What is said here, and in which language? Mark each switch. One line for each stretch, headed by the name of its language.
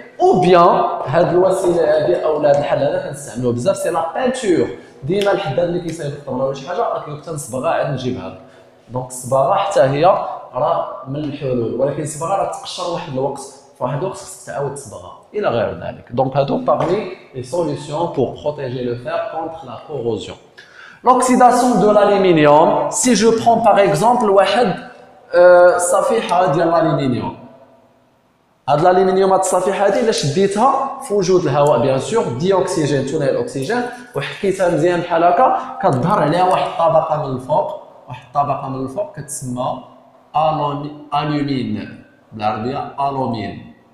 Arabic: او بيان هاد الوسيله هادي او هاد الحل هذا كنستعملوه بزاف
French: سي لا بانتور.
Arabic: ديما الحداد اللي كيصايب الطبله ولا شي حاجه راه كيكون صبغه عاد نجيبها لك. دونك الصباغه حتى هي راه من الحلول ولكن الصباغه راه تقشر واحد الوقت فواحد الوقت خصك تعاود تصبغها الى غير ذلك. دونك هادو
French: parmi les solutions pour protéger le fer contre la corrosion. L'oxydation de l'aluminium, si je prends par exemple
Arabic: واحد صفيحه ديال الالومنيوم. هاد الالومنيوم هاد الصفيحه هادي الا شديتها في وجود الهواء
French: بيان سور ديوكسيجين
Arabic: ثنائي الاكسجين وحكيتها مزيان بحال هكا كتظهر عليها واحد الطبقه من الفوق واحد الطبقه من الفوق كتسمى الومين بالعربيه الومين.